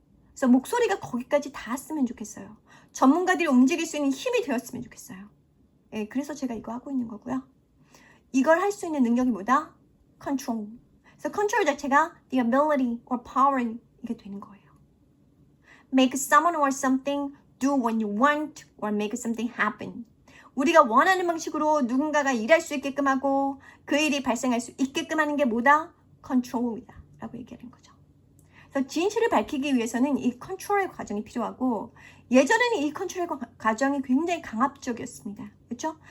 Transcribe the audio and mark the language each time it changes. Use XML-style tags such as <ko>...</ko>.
<ko>그래서 목소리가 거기까지 닿았으면 좋겠어요. 전문가들이 움직일 수 있는 힘이 되었으면 좋겠어요. 예, 그래서 제가 이거 하고 있는 거고요. 이걸 할 수 있는 능력이 뭐다? control. 그래서 control 자체가</ko> <en>the ability or power</en> <ko>이게 되는 거예요.</ko> <en>Make someone or something do what you want or make something happen.</en> <ko>우리가 원하는 방식으로 누군가가 일할 수 있게끔 하고 그 일이 발생할 수 있게끔 하는 게 뭐다? control이다 라고 얘기하는 거죠. 그래서 진실을 밝히기 위해서는 이 컨트롤의 과정이 필요하고, 예전에는 이 컨트롤의 과정이 굉장히 강압적이었습니다. 그렇죠?</ko>